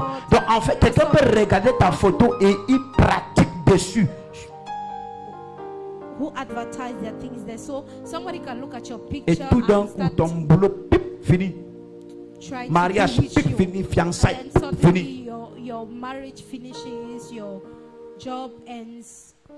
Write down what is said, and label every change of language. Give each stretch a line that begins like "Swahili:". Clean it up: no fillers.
French: Donc en fait, quelqu'un peut regarder ta photo et il pratique dessus.
English: Who advertise their things there. So somebody can look at your picture
French: et tout d'un coup ton boulot fini, mariage fini, fiançailles fini,
English: your marriage finishes, your job ends.